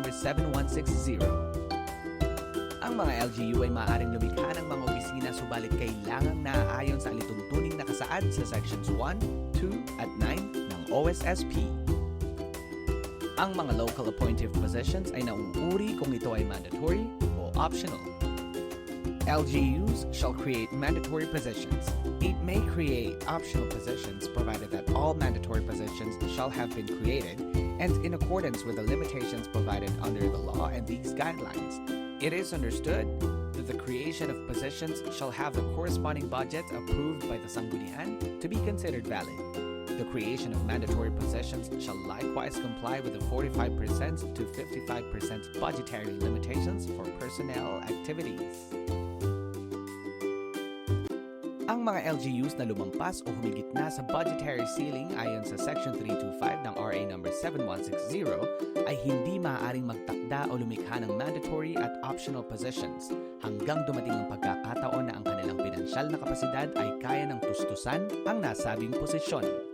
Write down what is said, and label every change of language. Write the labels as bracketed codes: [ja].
[tl] 7160. Ang mga LGU ay maaaring lumikha ng mga opisina subalit kailangang naaayon sa alituntuning nakasaad sa Sections 1, 2, at 9 ng OSSP. Ang mga local appointive positions ay nauuri kung ito ay mandatory o optional. [en] LGUs shall create mandatory positions. It may create optional positions provided that all mandatory positions shall have been created and in accordance with the limitations provided under the law and these guidelines. It is understood that the creation of positions shall have the corresponding budget approved by the Sanggunian to be considered valid. The creation of mandatory positions shall likewise comply with the 45% to 55% budgetary limitations for personnel activities. [tl] Ang mga LGUs na lumampas o humigit na sa budgetary ceiling ayon sa Section 325 ng RA No. 7160 ay hindi maaaring magtakda o lumikha ng mandatory at optional positions hanggang dumating ang pagkakataon na ang kanilang pinansyal na kapasidad ay kaya ng tustusan ang nasabing posisyon.